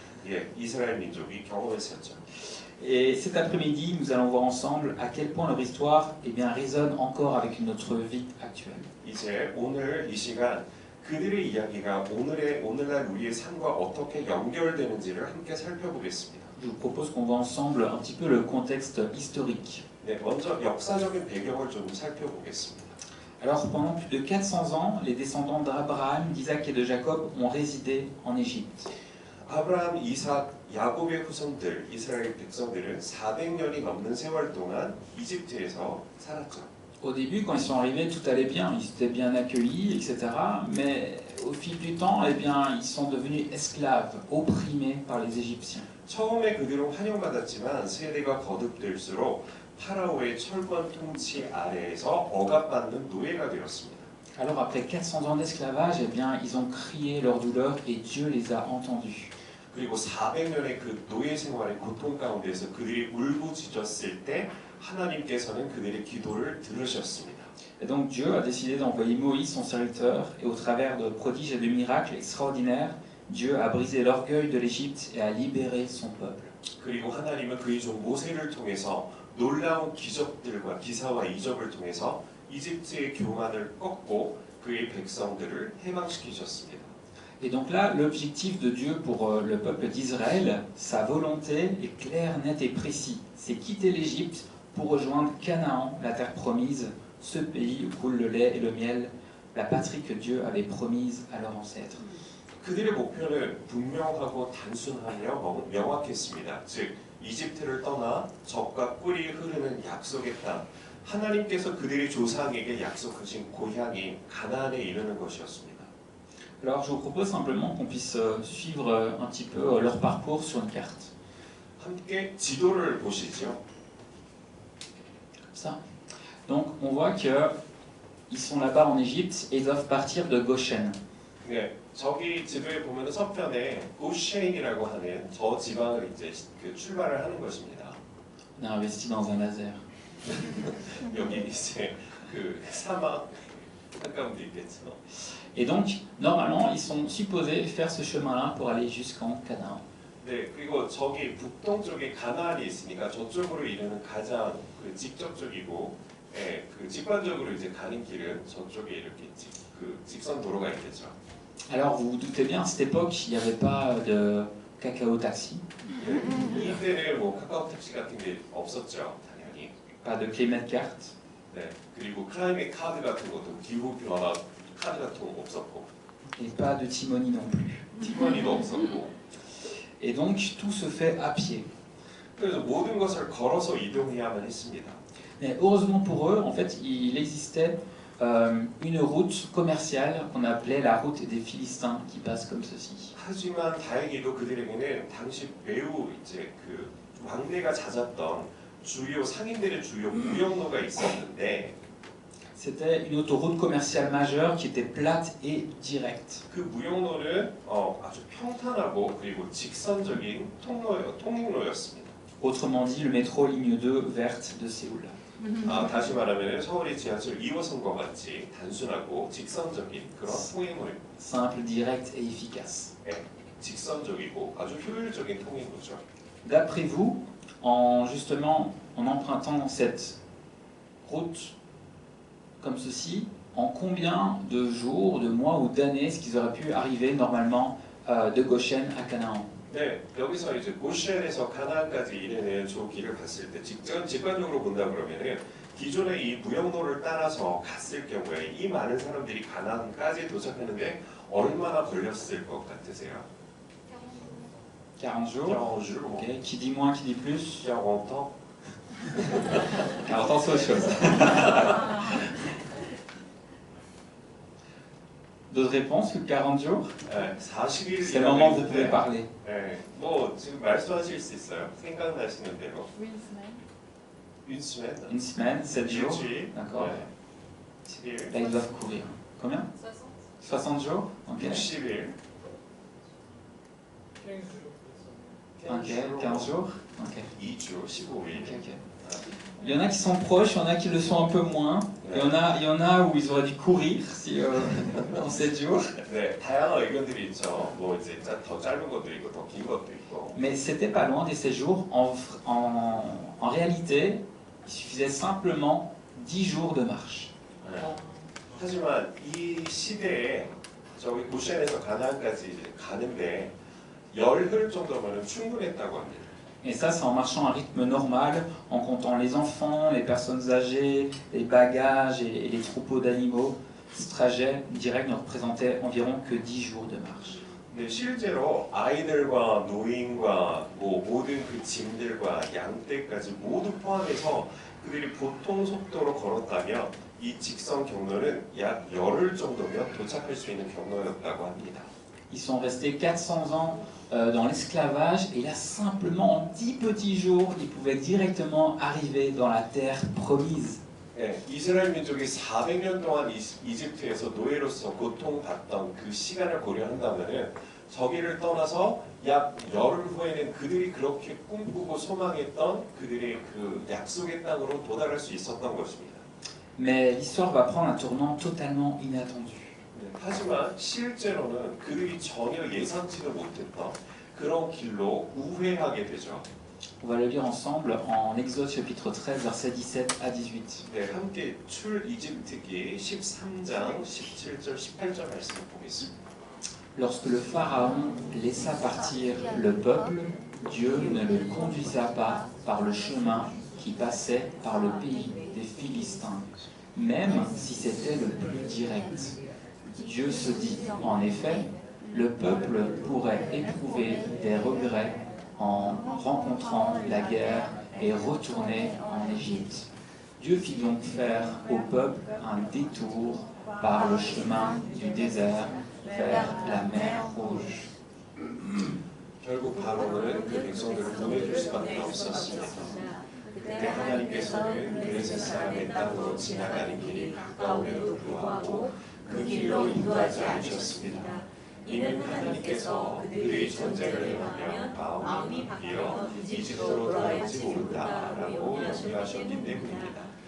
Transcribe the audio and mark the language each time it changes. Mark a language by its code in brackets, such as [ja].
[ko] 예, 이스라엘 민족이 경험했었죠. [fr] Et cet après-midi, nous allons voir ensemble à quel point leur histoire eh bien, résonne encore avec notre vie actuelle. [ko] 이제 오늘 이 시간 그들의 이야기가 오늘날 우리의 삶과 어떻게 연결되는지를 함께 살펴보겠습니다. [fr] Je vous propose qu'on voit ensemble un petit peu le contexte historique. [ko] 네, 먼저 역사적인 배경을 좀 살펴보겠습니다. [fr] Alors, pendant plus de 400 ans, les descendants d'Abraham, d'Isaac et de Jacob ont résidé en Égypte. [ko] 아브라함, 이삭, 야곱의 후손들, 이스라엘 백성들은 400년이 넘는 세월 동안 이집트에서 살았죠. [fr] Au début, quand ils sont arrivés, tout allait bien, ils étaient bien accueillis, etc. Mais au fil du temps, eh bien, ils sont devenus esclaves, opprimés par les Égyptiens. [ko] 처음에 그들은 환영받았지만 세대가 거듭될수록 파라오의 철권 통치 아래에서 억압받는 노예가 되었습니다. [fr] Alors après 400 ans d'esclavage, eh bien, ils ont crié leur douleur et Dieu les a entendus. [ko] 그리고 400년의 그 노예 생활의 고통 가운데서 그들이 울부짖었을 때 하나님께서는 그들의 기도를 들으셨습니다. [fr] Et donc Dieu a décidé d'envoyer Moïse, son serviteur, et au travers de prodiges et de miracles extraordinaires, Dieu a brisé l'orgueil de l'Égypte et a libéré son peuple. [ko] 그리고 하나님은 그의 종 모세를 통해서 놀라운 기적들과 기사와 이적을 통해서 이집트의 교만을 꺾고 그의 백성들을 해방시키셨습니다. [fr] Et donc là, l'objectif de Dieu pour le peuple d'Israël, sa volonté est claire, nette et précise. C'est quitter l'Égypte pour rejoindre Canaan, la terre promise, ce pays où coule le lait et le miel, la patrie que Dieu avait promise à leurs ancêtres. [ko] 그들의 목표는 분명하고 단순하며 명확했습니다. 즉, 이집트를 떠나 적과 꿀이 흐르는 약속의 땅, 하나님께서 그들의 조상에게 약속하신 고향이 가나안에 이르는 것이었습니다. [fr] Alors je vous propose simplement qu'on puisse suivre un petit peu leur parcours sur une carte. [ko] 함께 지도를 보시죠. [fr] Ça. Donc on voit qu'ils ils sont là-bas en Égypte et doivent partir de Goshen. [ko] 네, 저기 지도에 보면 서편에 고쉐인이라고 하는 저 지방을 이제 그 출발을 하는 것입니다. [fr] On a investi dans un laser. [ko] 여기 이제 그 사막 한가운데 있겠죠. [fr] Et donc, normalement, ils sont supposés faire ce chemin-là pour aller jusqu'en Canaan. [ko] 네, 그리고 저기 북동쪽에 가나안이 있으니까 저쪽으로 이르는 가장 그 직접적이고, 예, 그 직관적으로 이제 가는 길은 저쪽에 이렇게 그 직선 도로가 있겠죠. [fr] Alors, vous vous doutez bien, à cette époque, il n'y avait pas de cacao taxi, [ko] 네, 이때는 뭐 카카오 택시 같은 게 없었죠, 당연히. [fr] pas de Clément carte. [ko] 네, 그리고 클라이맥 카드 같은 것도 기후 변화 카드 같은 거 없었고, [fr] Et pas de Timoni non plus. [ko] 티머니도 없었고, [fr] Et donc, tout se fait à pied. [ko] 그래서 모든 것을 걸어서 이동해야만 했습니다. [fr] Mais heureusement pour eux, en fait, il existait une route commerciale qu'on appelait la route des Philistins, qui passe comme ceci. [ko] 하지만 다행히도 그들에게는 당시 매우 이제 그 왕래가 잦았던 주요 상인들의 주요 무역로가 있었는데 [fr] C'était une autoroute commerciale majeure qui était plate et directe. [ko] 그 무역로는 아주 평탄하고 그리고 직선적인 통행로였습니다. [fr] Autrement dit, le métro ligne 2 verte de Séoul. [ko] 다시 말하면 서울의 지하철 2호선과 같이 단순하고 직선적인 그런 통행로입니다. [fr] Simple, direct et efficace. [ko] 직선적이고 아주 효율적인 통행로죠. [fr] D'après vous, en empruntant cette route comme ceci, en combien de jours, de mois ou d'années est-ce qu'ils auraient pu arriver normalement de Goshen à Canaan? [ko] 네, 여기서 이제 고시안에서 가나안까지 이르는 저 길을 봤을 때 직관적으로 본다 그러면은 기존의 이 무역로를 따라서 갔을 경우에 이 많은 사람들이 가나안까지 도착하는데 얼마나 걸렸을 것 같으세요? [fr] 40 jours. 40 jours. Okay. Qui dit moins, qui dit plus? 40 ans. 40 ans, c'est autre chose. D'autres réponses que 40 jours? [ko] 네, 40일. [fr] C'est le moment où vous pouvez parler. [ko] 네, 뭐 지금 말씀하실 수 있어요. 생각나시는 대로. [fr] Une semaine. Une semaine, 7 jours. [ko] 일주일. [fr] D'accord. [ko] 네. 7일. [fr] Là, ils doivent courir. Combien? 60 jours? Ok. [ko] 60일. [fr] Ok, 15 jours? Ok. [ko] 2주, 15일. [fr] Ok, ok. Il y en a qui sont proches, il y en a qui le sont un peu moins. Il y en a où ils auraient dû courir si, en 7 jours. [ko] 네, 다양한 의견들이 있죠. 뭐 이제 더 짧은 것도 있고 더 긴 것도 있고. [fr] Mais c'était pas loin des séjours. En réalité, il suffisait simplement 10 jours de marche. [ko] 네. 하지만 이 시대에 저기 고시안에서 가나안까지 이제 가는데 열흘 정도면 충분했다고 합니다. [fr] Et ça, c'est en marchant à rythme normal, en comptant les enfants, les personnes âgées, les bagages et les troupeaux d'animaux. Ce trajet direct ne représentait environ que 10 jours de marche. [ko] 네, 실제로 아이들과 노인과 뭐 모든 그 짐들과 양떼까지 모두 포함해서 그들이 보통 속도로 걸었다면 이 직선 경로는 약 열흘 정도면 도착할 수 있는 경로였다고 합니다. [fr] Ils sont restés 400 ans dans l'esclavage et là, simplement en 10 petits jours, ils pouvaient directement arriver dans la terre promise. [ko] 네, 이스라엘 민족이 400년 동안 이집트에서 노예로서 고통받던 그 시간을 고려한다면은 저기를 떠나서 약 열흘 후에는 그들이 그렇게 꿈꾸고 소망했던 그들의 그 약속의 땅으로 도달할 수 있었던 것입니다. [fr] Mais l'histoire va prendre un tournant totalement inattendu. [ko] 네, 하지만 실제로는 그들이 전혀 예상치도 못했던 그런 길로 우회하게 되죠. [fr] On va le lire ensemble en Exode chapitre 13, versets 17 à 18. [ko] 네, 함께 출이집트기 13장 17절 18절 말씀을 보겠습니다. [fr] Lorsque le Pharaon laissa partir le peuple, Dieu ne le conduisa pas par le chemin qui passait par le pays des Philistins, même si c'était le plus direct. Dieu se dit, en effet, le peuple pourrait éprouver des regrets en rencontrant la guerre et retourner en Égypte. Dieu fit donc faire au peuple un détour par le chemin du désert vers la mer Rouge. [ko] 결국 바로는 그 백성들을 보내줄 수밖에 없었습니다. 그때 하나님께서 하나님께서는 블레셋 사람의 땅으로 지나가는 길이 가까움에도 불구하고 그 길로 인도하지 않으셨습니다. 이는 하나님께서 그들의 전쟁을 행하면 마음이 바뀌어 이집트로 돌아갈지 모른다라고 염려하셨기 때문입니다.